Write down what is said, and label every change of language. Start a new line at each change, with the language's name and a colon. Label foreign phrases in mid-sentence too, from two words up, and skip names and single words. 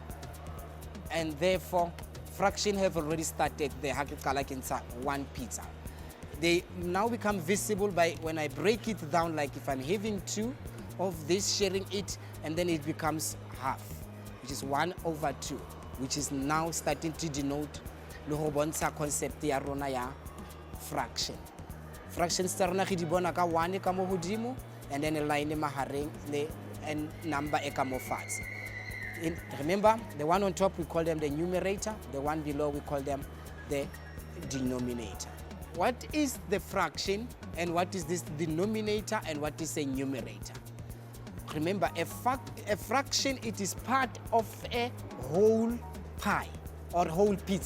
English: And therefore, fraction have already started the one pizza. They now become visible by when I break it down, like if I'm having 2 of this, sharing it, and then it becomes half, which is 1/2, which is now starting to denote the concept
Southern Sotho: ya rona ya
English: fraction.
Southern Sotho: Fractions tsa rona re di bona ka 1 ka mo hodimo,
English: and then a line mahareng and number
Southern Sotho: e ka mo fatshe.
English: Remember, the one on top we call them the numerator, the one below we call them the denominator. What is the fraction and what is this denominator and what is a numerator? Remember, a fraction, it is part of a whole pie or whole pizza.